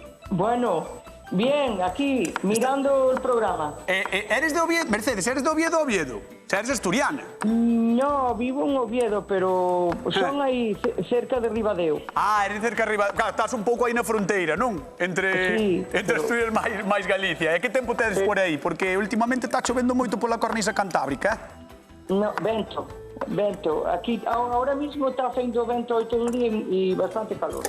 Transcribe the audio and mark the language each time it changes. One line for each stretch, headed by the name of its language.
Spanish: Bueno, bien, aquí, mirando el programa. Eres de Oviedo? Mercedes, eres de Oviedo, Oviedo? O sea, eres asturiana. No, vivo en Oviedo, pero son aí cerca de Ribadeo.
Galician: Ah, eres cerca arriba. Claro, estás un pouco aí na fronteira, non? Entre Asturias máis Galicia. E que tempo tedes por aí? Porque últimamente está chovendo moito pola cornisa cantábrica, No, vento.
Spanish: Aquí, ahora mismo está haciendo vento hoy todo el día y bastante calor.